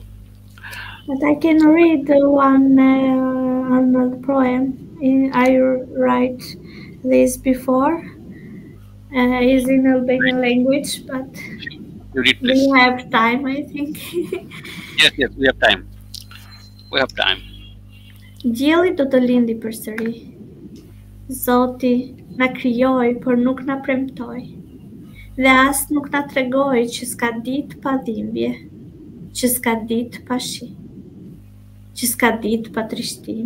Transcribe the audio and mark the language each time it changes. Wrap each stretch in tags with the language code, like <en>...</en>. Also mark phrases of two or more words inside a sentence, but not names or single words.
<en>But I can read another poem. I write this before. Is in Albanian language, but You read, we please. have time, I think. Yes, yes, we have time. We have time.</en> <sq>Dielli do të lindi përsëri. Zoti na krijoi, por nuk na premtoi. Dhe as nuk na tregoi që s'ka ditë pa dhimbje, që s'ka ditë pa shi, që s'ka ditë pa trishtim.</sq>